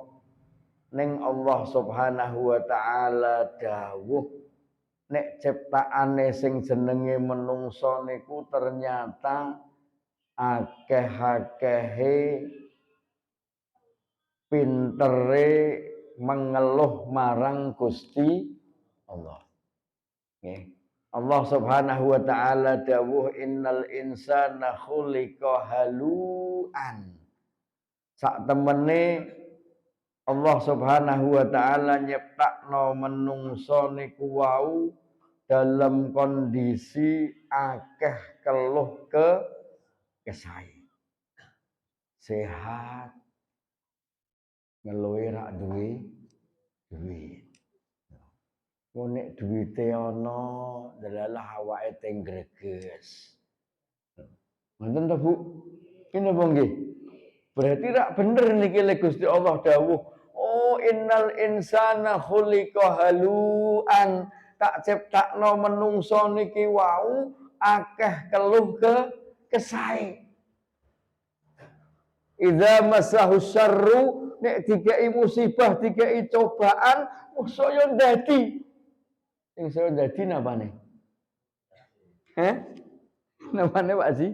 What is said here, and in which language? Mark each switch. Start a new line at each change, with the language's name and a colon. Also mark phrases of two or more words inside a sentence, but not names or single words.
Javanese: Ning
Arabic: الله سبحانه وتعالى
Javanese: dawuh nek ciptaane sing jenenge menungso niku ternyata akeh-akehe pintere mengeluh marang Gusti Allah. Nggih.
Arabic: الله سبحانه وتعالى
Javanese: dawuh
Arabic: إن الإنسان خلق هلوعا.
Javanese: Sak temene
Arabic: الله سبحانه وتعالى
Javanese: nyiptakno menungso niku wau
Indonesian: dalam kondisi
Javanese: akeh keluh kesah. Sehat, ngeluhe rak duwe duit. Nek duwite ana delalah awake teng greges. Ngoten to, Bu?
Indonesian: Ini apa
Javanese: nggih? Berarti rak bener niki le Gusti Allah dawuh,
Arabic: "أوه إن الإنسان خلق هلوعا."
Javanese: Tak ciptakno menungso niki wau akeh keluh kesah.
Arabic: إذا مسه الشر,
Javanese: nek dikai musibah, dikai cobaan, saya ndadi. Sing saya ndadi napane? Napane Pak Ji?